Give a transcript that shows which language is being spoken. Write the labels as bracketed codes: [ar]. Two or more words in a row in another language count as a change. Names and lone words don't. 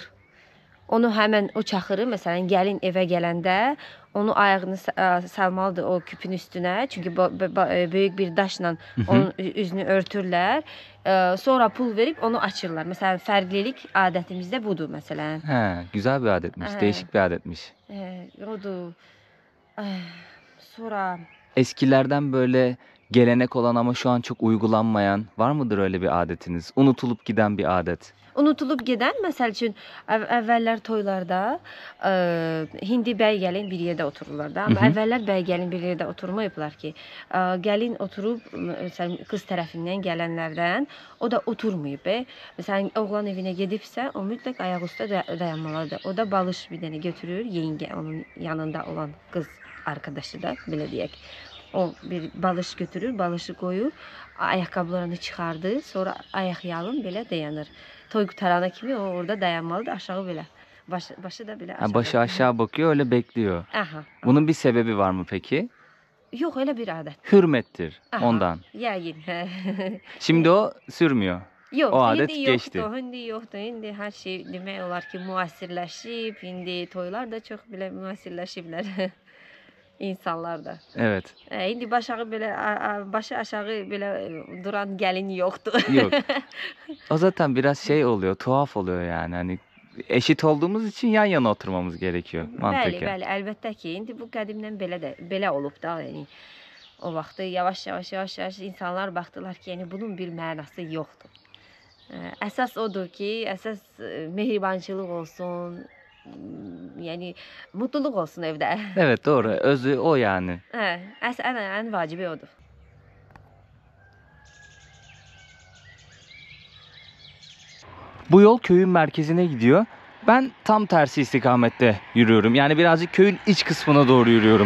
[az] Onu həmən o çaxırı məsələn gəlin evə gələndə onu ayağını salmalıdır o küpün üstünə. Çünki böyük bir daşla onun üzünü örtürlər. Sonra pul verib onu açırlar. Məsələn fərqlilik adətimizdə budur məsələn. He, [tr] güzel bir adetmiş, değişik bir adetmiş. [az] Odur. Sonra [tr] Eskilerden böyle gelenek olan ama şu an çok uygulanmayan var mıdır öyle bir adetiniz? Unutulup giden bir adet. [az] unutulub gedən, məsəl üçün əvvəllər toylarda hindi bəy gəlin bir yerdə otururlar da. Amma əvvəllər bəy gəlin bir yerdə oturmayıblar ki, gəlin oturub məsələn qız tərəfindən gələnlərdən o da oturmayıb. Məsələn oğlan evinə gedibsə, o mütləq ayaq üstə dayanmalıdır. O da balış bir dənə götürür, yengə onun yanında olan qız arkadaşı da belə deyək. O bir balış götürür, balışı qoyur, ayaqqabılarını çıxardır, sonra ayaq yalın belə dayanır. Toy qutarana kimi o orada dayanmalıdır, aşağı belə. Başı da belə aşağı. [tr] Başı aşağı bakıyor, öyle bekliyor. Aha. Bunun bir sebebi var mı peki? [az] Yox, elə bir adət. [tr] Hürmettir, Aha. ondan. [az] Yəqin. [tr] Şimdi o sürmüyor. [az] Yox, [tr] o adet [az] indi [tr] geçti. [az] İndi yoxdur. İndi hər şey demək olar ki, müasirləşib. İndi toylar da çox belə müasirləşiblər. İnsanlar da. [tr] Evet. [az] İndi başı aşağı belə duran gəlin yoxdur. [tr] Yok. O zaten biraz şey oluyor, tuhaf oluyor yani. Hani eşit olduğumuz için yan yana oturmamız gerekiyor mantıken. [az] Bəli, əlbəttə ki, indi bu qədimdən belə olub da, yəni o vaxtı yavaş-yavaş insanlar baxdılar ki, yəni bunun bir mənası yoxdur. Əsas odur ki, əsas mehribançılıq olsun, yəni mutluluq olsun evdə. [tr] Evet, doğru. Özü o yani. [az] Ən vacibi odur. [tr] Bu yol köyün merkezine gidiyor. Ben tam tersi istikamette yürüyorum. Yani birazcık köyün iç kısmına doğru yürüyorum.